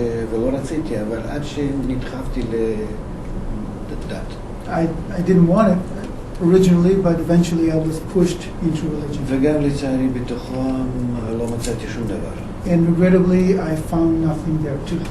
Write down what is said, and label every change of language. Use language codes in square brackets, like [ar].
[he] ולא רציתי, אבל עד שנדחפתי לדת. [en] I didn't want it originally, but eventually I was pushed into religion. [he] וגם לצערי בתוכם לא מצאתי שום דבר. [en] And regrettably, I found nothing there too.